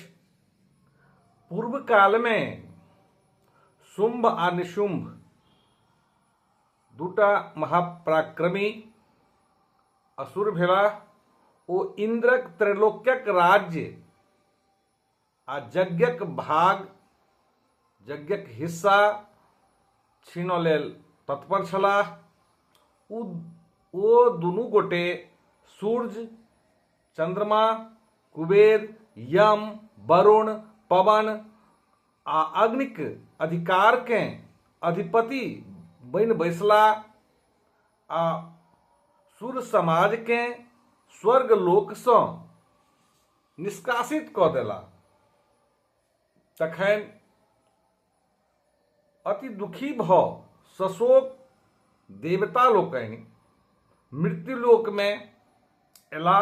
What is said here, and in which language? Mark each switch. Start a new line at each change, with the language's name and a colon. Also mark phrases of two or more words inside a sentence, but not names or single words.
Maithili: पूर्व काल में शुंभ आ निशुंभ दूटा महापराक्रमी असुर भेलाह। ओ इंद्रक त्रैलोक्यक राज्य आ यज्ञक भाग यज्ञक हिस्सा छीनऽ लेल तत्पर छलाह। ओ दुनू गोटे सूर्य, चंद्रमा, कुबेर, यम, वरुण, पवन आ अग्निक अधिकार के अधिपति बनि बैसलाह आ सूर्य समाज के स्वर्ग लोक सँ निष्कासित कऽ देलाह। तखन अति दुखी भऽ सशोक देवता लोकनि मृत्युलोक में एला।